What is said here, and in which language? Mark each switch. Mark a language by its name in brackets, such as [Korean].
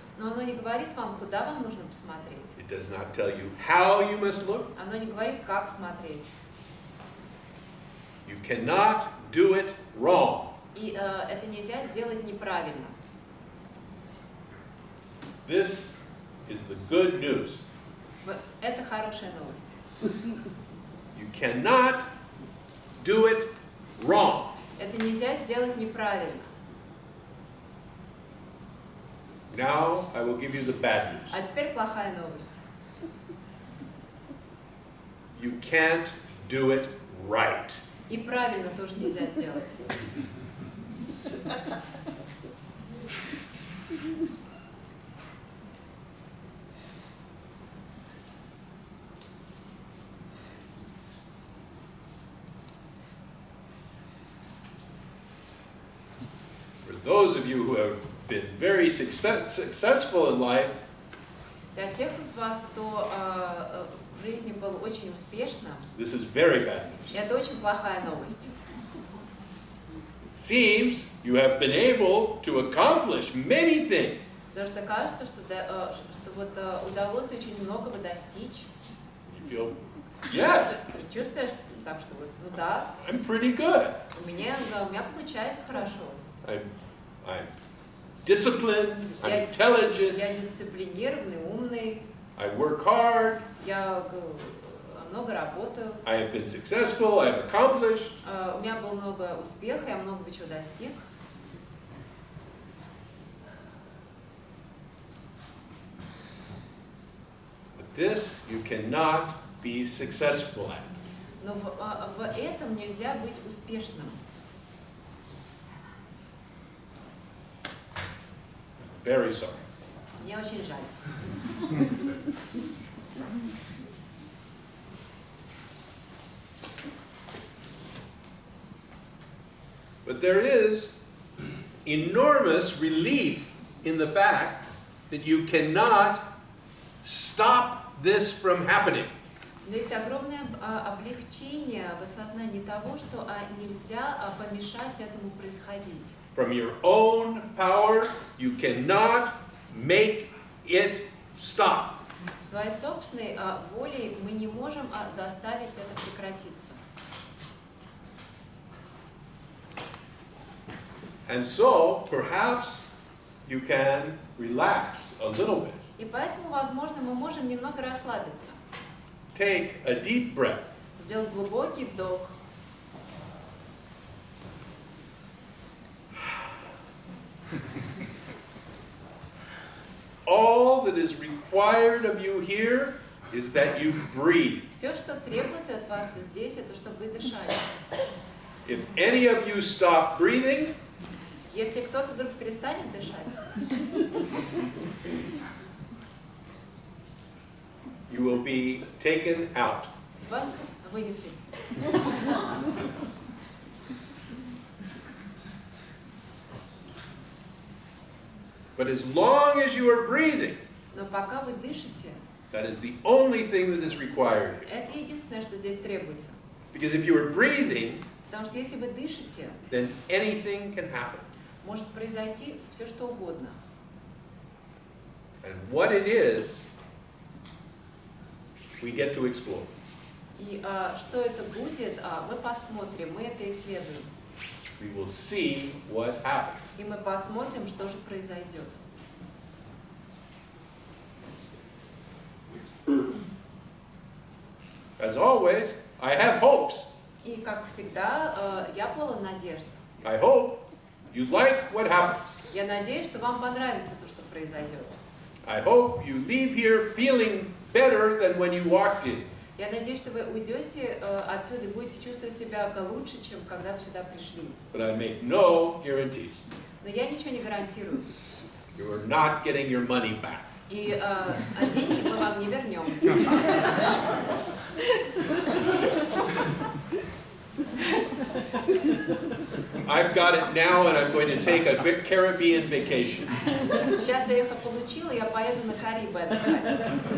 [Russian] Но оно не говорит вам, куда вам нужно посмотреть. [English] It does not tell you how you must look. [Russian] Оно не говорит, как смотреть. [English] You cannot do it wrong. [Russian] И это нельзя сделать неправильно. [English] This is the good news. [Russian] Это хорошая новость. [English] You cannot do it wrong. [Russian] Это нельзя сделать неправильно. [English] Now I will give you the bad news. [Russian] А теперь плохая новость. [English] You can't do it right. [Russian] И правильно тоже нельзя сделать. [English] For those of you who have been very successful in life, [Russian] Для тех из вас, кто в жизни был очень успешным, [English] this is very bad news. [Russian] это очень плохая новость. [English] Seems you have been able to accomplish many things. [Russian] Потому что кажется, что вот удалось очень многого достичь. [English] You feel, yes, [Russian] Ты чувствуешь так, что вот, ну да, [English] I'm pretty good. [Russian] у меня получается хорошо. [English] I'm disciplined, I'm intelligent, [Russian] Я дисциплинированный, умный, [English] I work hard, [Russian] я много работаю, [English] I have been successful, I have accomplished. [Russian] у меня было много успеха, я много чего достиг. [English] But this you cannot be successful at. [Russian] Но в этом нельзя быть успешным. [English] Very sorry. [Russian] Мне очень жаль. [English] But there is enormous relief in the fact that you cannot stop this from happening. [Russian] Но есть огромное облегчение в осознании того, что нельзя помешать этому происходить. [English] From your own power, you cannot make it stop. [Russian] Своей собственной волей мы не можем заставить это прекратиться. [English] And so, perhaps you can relax a little bit. [Russian] И поэтому, возможно, мы можем немного расслабиться. [English] Take a deep breath. [Russian] Сделать глубокий вдох. [English] All that is required of you here is that you breathe. [Russian] Все, что требуется от вас здесь, это чтобы вы дышали. [English] If any of you stop breathing, [Russian] Если кто-то вдруг перестанет дышать, [English] you will be taken out. [Russian] вас вынесут. [English] But as long as you are breathing, [Russian] Но пока вы дышите, [English] that is the only thing that is required here. [Russian] это единственное, что здесь требуется. [English] Because if you are breathing, [Russian] Потому что если вы дышите, [English] then anything can happen. [Russian] может произойти все, что угодно. [English] And what it is, we get to explore. [Russian] И что это будет, мы посмотрим, мы это исследуем. [English] We will see what happens. [Russian] И мы посмотрим, что же произойдет. [English] As always, I have hopes. [Russian] И, как всегда, я полон надежд. [English] I hope you like what happens. [Russian] Я надеюсь, что вам понравится то, что произойдет. [English] I hope you leave here feeling better than when you walked in. [Russian] Я надеюсь, что вы уйдете отсюда и будете чувствовать себя лучше, чем когда вы сюда пришли. [English] But I make no guarantees. [Russian] Но я ничего не гарантирую. [English] You are not getting your money back. [Russian] И деньги мы вам не вернем. [English] I've got it now and I'm going to take a Caribbean vacation. [Russian] Сейчас я их получила, я поеду на Карибы отдыхать.